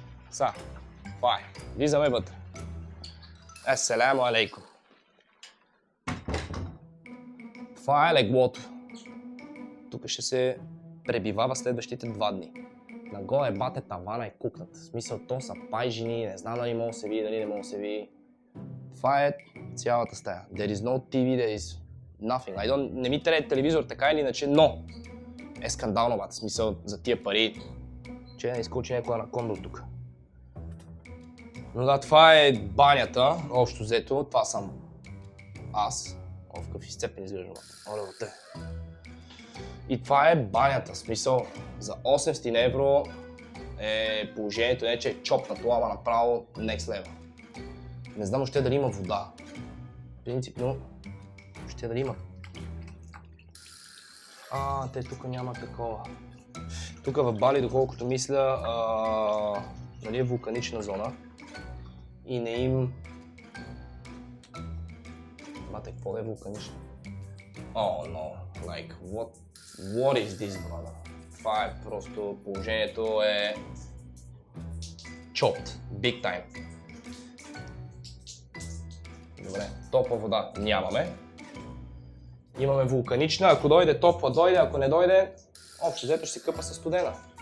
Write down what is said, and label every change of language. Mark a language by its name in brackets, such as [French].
[Bulgarian] Сега, това е. Влизаме вътре. Ассаляму алейкум. Това е леглото. Тук ще се пребивава следващите 2 дни. Нагоре бате тавана е кукнат. В смисъл, то са пайжини, не знам дали мога да се види, дали не мога да се види. Това е цялата стая. [English] There is no TV, there is nothing. [Bulgarian] Не ми трябва телевизор така или иначе, но е скандално, бате. В смисъл, за тия пари, че не изкочи някоя анаконда от тук. Но да, това е банята, общо взето. Това съм аз. О, в какъв изцепен изглеждам. Оле, и това е банята. В смисъл, за 800 евро е положението не че е чопнато, ама направо [English] next level. [Bulgarian] Не знам още дали има вода. Принципно, още дали има. Те тук няма такова. Тук в Бали, доколкото мисля, нали е вулканична зона и не им... Бате, какво да е вулканично? [English] Oh no, like what is this, brother? [Bulgarian] Това е просто, положението е [English] chopped, big time. [Bulgarian] Добре, топла вода нямаме. Имаме вулканична, ако дойде топла, дойде, ако не дойде, общо взето ще се къпа със студена.